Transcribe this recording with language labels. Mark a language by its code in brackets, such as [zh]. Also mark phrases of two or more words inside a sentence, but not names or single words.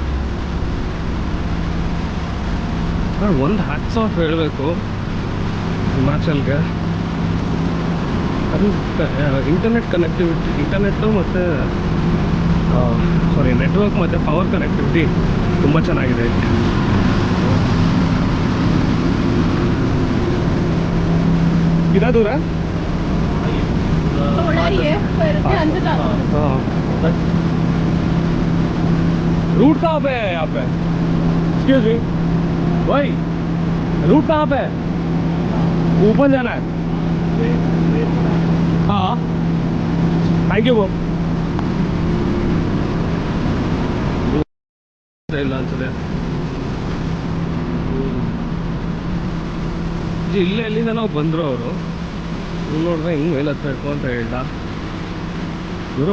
[kn] ಒಂದು 10,000 ಹೇಳಬೇಕು ಹಿಮಾಚಲ್ಗೆ. ಅದು [en] internet connectivity, [kn] ಇಂಟರ್ನೆಟ್ಟು ಮತ್ತು [en] sorry network [kn] ಮತ್ತು [en] power connectivity [kn] ತುಂಬ ಚೆನ್ನಾಗಿದೆ ಇಲ್ಲಿ. [hi] कितना दूर है? थोड़ा ही है पर ध्यान से जाना। हाँ रूट कहाँ पे है यहाँ पे? [en] excuse me [hi] भाई, रूट कहाँ पे है? ऊपर जाना है. हाँ [en] thank you. [kn] ಇಲ್ಲ ಅನ್ಸುತ್ತೆ. ಇಲ್ಲೇ ಎಲ್ಲಿಂದ ನಾವು ಬಂದರು ಅವರು ನೋಡಿದ್ರೆ ಹಿಂಗೆ ಮೇಲೆ ಹತ್ಬೇಕು ಅಂತ ಹೇಳ್ದ ಗುರು.